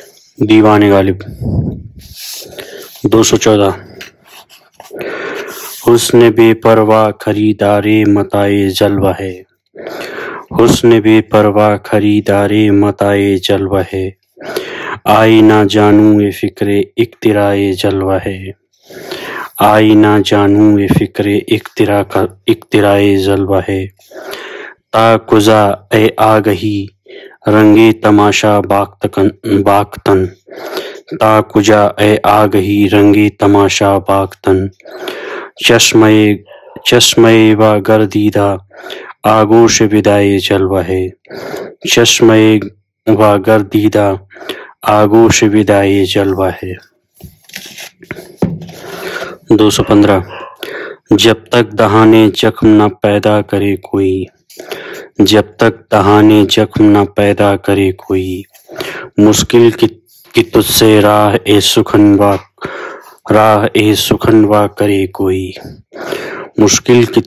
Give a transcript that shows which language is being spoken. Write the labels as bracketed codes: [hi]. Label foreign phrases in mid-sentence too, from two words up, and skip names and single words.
[ur] دیوان غالب 214 حسن بے پرواہ خریدار متاع جلوہ ہے، حسن بے پرواہ خریدار متاع جلوہ ہے، آئی نہ جانوں فکر اختراع جلوہ ہے، آئی نہ جانوں فکر اختراع جلوہ ہے، تا کجا اے آگہی رنگے تماشا باختن، تا کجا اے آگہی رنگے تماشا باختن، چشمے و گردیدہ آگوش بدائے جلوہ ہے، چشمے و گردیدہ آگوش بدائے جلوہ ہے۔ 215 جب تک دہانے زخم نہ پیدا کرے کوئی، جب تک دہانے زخم نہ پیدا کرے کوئی، مشکل کی تجھ سے راہ سخن وا کرے کوئی، مشکل کی